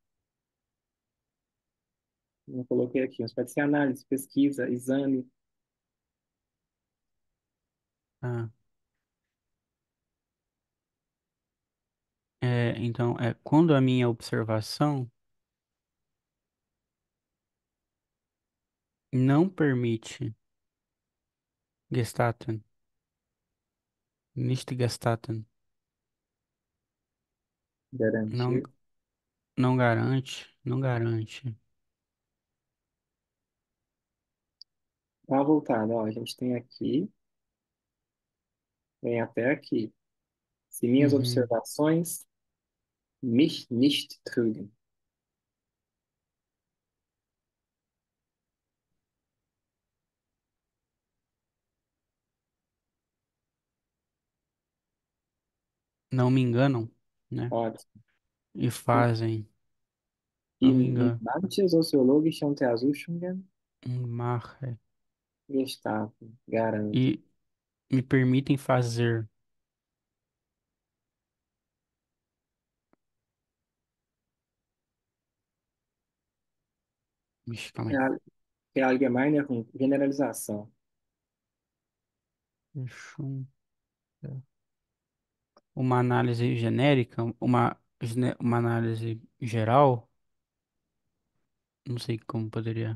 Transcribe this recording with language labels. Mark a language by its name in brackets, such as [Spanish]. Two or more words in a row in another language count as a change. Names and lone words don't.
[Portuguese] Não coloquei aqui, mas pode ser análise, pesquisa, exame. Ah, então, quando a minha observação não permite [German] gestatten, nicht gestatten, [Portuguese] não, Garantir. não garante. Dá uma voltada, ó, a gente tem aqui, vem até aqui. Se minhas Uhum. [German] observações mich nicht trügen. [Portuguese] Não me enganam, né? Pode. E fazem, não me In engano, [German] manche soziologische Untersuchungen [Portuguese] mache, gestatten, garantem. e me permitem fazer. Ixi, calma aí. Verallgemeinerung, generalização. Deixa uma análise genérica, uma análise geral, não sei como poderia.